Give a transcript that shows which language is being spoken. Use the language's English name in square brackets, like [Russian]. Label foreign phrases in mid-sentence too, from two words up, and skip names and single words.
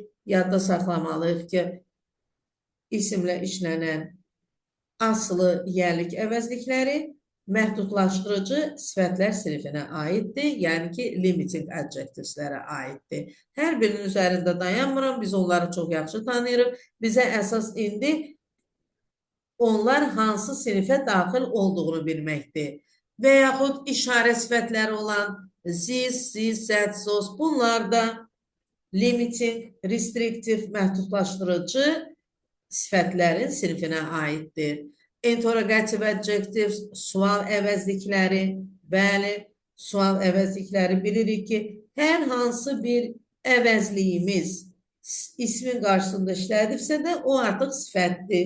[Azerbaijani] Yadda saxlamalıyıq ki, isimlə işlənən asılı yəlik əvəzlikləri məhdudlaşdırıcı sifətlər sinifinə aiddir, yəni ki, [English] limiting adjectiveslərə [Azerbaijani] aiddir. Hər birinin üzərində dayanmıram, biz onları çox yaxşı tanıyırıq. Bizə əsas indi onlar hansı sinifə daxil olduğunu bilməkdir. Və yaxud işarə sifətləri olan [English] this, that, those, [Azerbaijani] bunlar da [English] limiting, restrictive, [Azerbaijani] məhdudlaşdırıcı sifətlərin sinifinə aiddir. [English] Interrogative adjectives, [Azerbaijani] sual əvəzlikləri, bəli, sual əvəzlikləri bilirik ki, hər hansı bir əvəzliyimiz ismin qarşısında işlədirsə də o artıq sifətdir.